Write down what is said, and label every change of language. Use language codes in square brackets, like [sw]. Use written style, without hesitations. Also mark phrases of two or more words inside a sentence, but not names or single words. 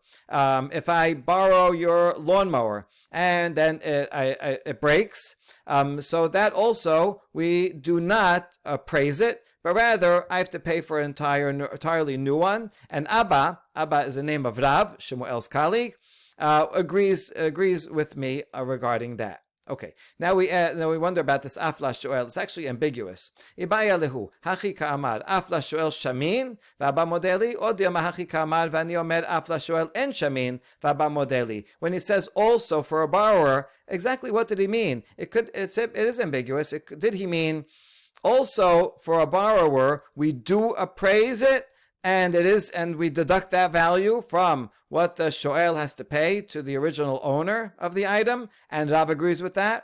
[en] If I borrow your lawnmower and then it breaks, so that also we do not appraise it, but rather I have to pay for an entirely new one. And Abba is the name of Rav, Shemuel's colleague, agrees with me regarding that. Okay, now we wonder about this [arc] afla shoel. [en] It's actually ambiguous. [arc] Ibaya lehu hachi ka'amar afla shoel shamin v'aba modeli, or diama hachi ka'amar v'ani omer afla shoel en shamin v'aba modeli. [en] When he says also for a borrower, exactly what did he mean? It is ambiguous. Did he mean also for a borrower we do appraise it, and we deduct that value from what the shoel has to pay to the original owner of the item, and Rav agrees with that?